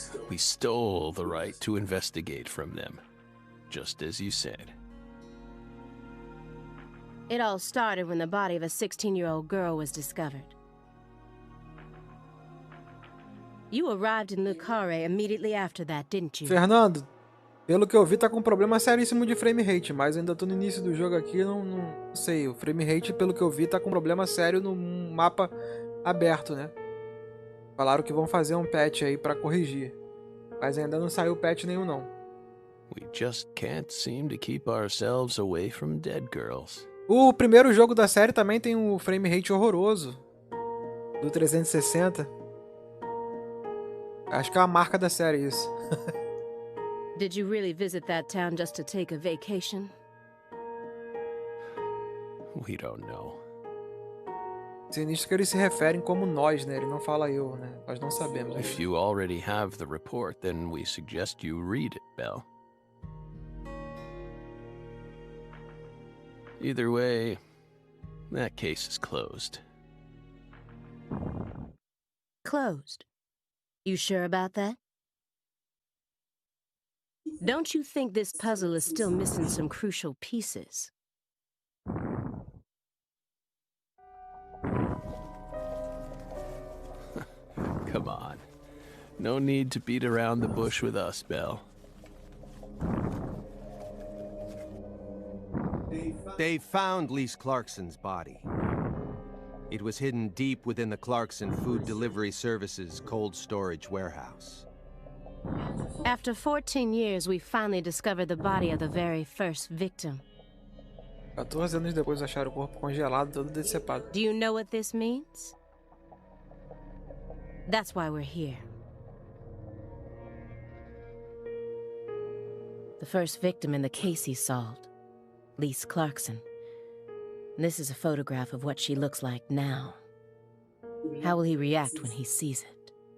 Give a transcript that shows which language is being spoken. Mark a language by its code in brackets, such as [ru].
[en] We stole the right to investigate from them, just as you said. It all started when the body of a 16-year-old girl was discovered. You arrived in Lucaria immediately after that, didn't you? [pt] Fernando, pelo que eu vi, tá com um problema seríssimo de frame rate, mas ainda tô no início do jogo aqui, não sei. O frame rate, pelo que eu vi, tá com um problema sério no mapa aberto, né? Falaram que vão fazer um patch aí pra corrigir, mas ainda não saiu patch nenhum, não. [en] We just can't seem to keep ourselves away from dead girls. [pt] O primeiro jogo da série também tem um frame rate horroroso, do 360. Acho que é a marca da série isso. [en] Did you really visit that town just to take a vacation? We don't know. [pt] Sinistro que eles se referem como nós, né? Ele não fala eu, né? Nós não sabemos. [en] If you already have the report, then we suggest you read it, Belle. Either way, that case is closed. Closed. You sure about that? Don't you think this puzzle is still missing some crucial pieces? Come on. No need to beat around the bush with us, Belle. They found Lise Clarkson's body. It was hidden deep within the Clarkson Food Delivery Services cold storage warehouse. After 14 years, we finally discovered the body of the very first victim. [pt] 14 anos depois acharam o corpo congelado, todo decepado. [en] Do you know what this means? That's why we're here. The first victim in the case he solved, Lise Clarkson. This is a photograph of what she looks like now. How will he react when he sees it?